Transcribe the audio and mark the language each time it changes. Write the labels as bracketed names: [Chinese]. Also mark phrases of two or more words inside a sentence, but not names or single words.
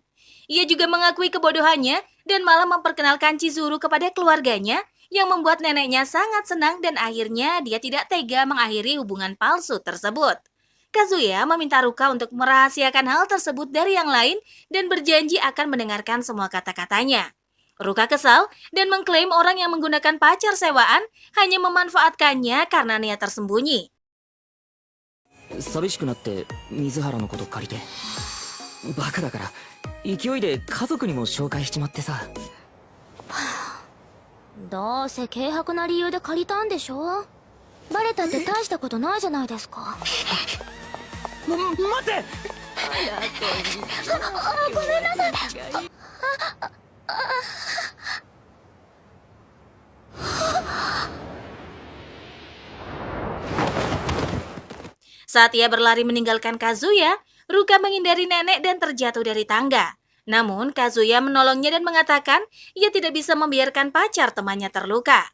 [Indonesian] Ia juga mengakui kebodohannya dan malah memperkenalkan Chizuru kepada keluarganya yang membuat neneknya sangat senang dan akhirnya dia tidak tega mengakhiri hubungan palsu tersebut. Kazuya meminta Ruka untuk merahasiakan hal tersebut dari yang lain dan berjanji akan mendengarkan semua kata-katanya. Ruka kesal dan mengklaim orang yang menggunakan pacar sewaan hanya memanfaatkannya karena niat tersembunyi. [Japanese] 寂しくなって水原のこと借りてバカだから勢いで家族にも紹介しちまってさどうせ軽薄な理由で借りたんでしょ。バレたって大したことないじゃないですか。待ってごめんなさい。 [Indonesian] Saat ia berlari meninggalkan Kazuya, Ruka menghindari nenek dan terjatuh dari tangga. Namun, Kazuya menolongnya dan mengatakan ia tidak bisa membiarkan pacar temannya terluka.